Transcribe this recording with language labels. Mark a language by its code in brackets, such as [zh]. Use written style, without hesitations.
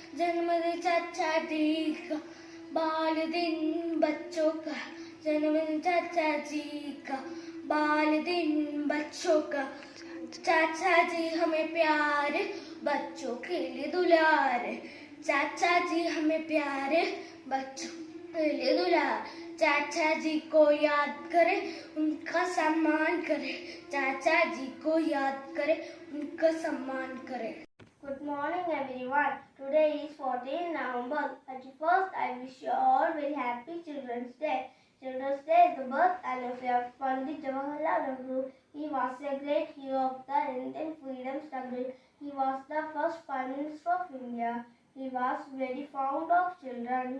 [hi] जन्मदिन चाचा जी का बाल दिन बच्चों का. जन्मदिन चाचा जी का बाल दिन बच्चों का. चाचा जी हमें प्यार बच्चों के लिए दुलार. चाचा जी हमें प्यार बच्चों के लिए दुलार. चाचा जी को याद करे उनका सम्मान करे. चाचा जी को याद करे उनका सम्मान करे. [en] Good morning everyone. Today is 14th November. At first I wish you all very happy Children's Day. Children's Day is the birth anniversary of Pandit Jawaharlal Nehru. He was a great hero of the Indian freedom struggle. He was the first Prime Minister of India. He was very fond of children.